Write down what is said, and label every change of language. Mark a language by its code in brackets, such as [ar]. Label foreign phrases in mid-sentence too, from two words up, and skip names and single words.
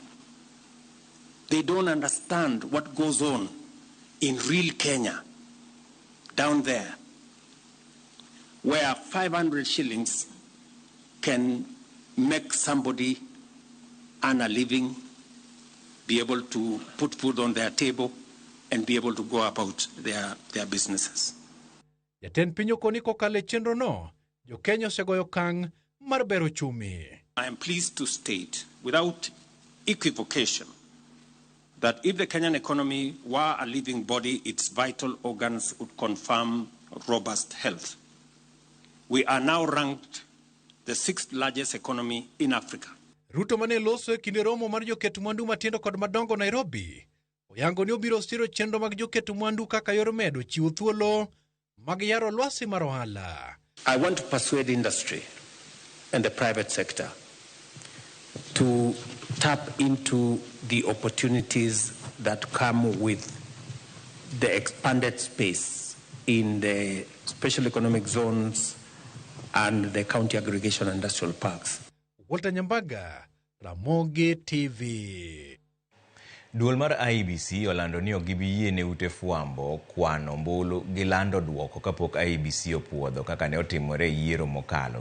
[en] They don't understand what goes on in real Kenya down there, where 500 shillings can make somebody earn a living, be able to put food on their table, and be able to go about their businesses. [luo] Jatend piny okoni kokale chenro no, jo Kenya osegoyo kang' mar bero chumi. [en] I am pleased to state without equivocation that if the Kenyan economy were a living body, its vital organs would confirm robust health. We are now ranked the 6th largest economy in Africa. [luo] Ruto mane loso e kinde romo mar joket mwandu matindo kod madongo Nairobi oyango ni obiro siro chenro mag joket mwandu kaka yor medo chiwo thuolo mag yaro lwasi mar ohala. [en] I want to persuade industry and the private sector to tap into the opportunities that come with the expanded space in the special economic zones and the county aggregation industrial parks. Walter Nyambaga, Ramogi TV. [luo] Duol mar IEBC olando ni ok gibi yie ne ute fwambo kwano ombulu gi lando duoko kapok IEBC opuodho kaka ne otimore yiero mokalo.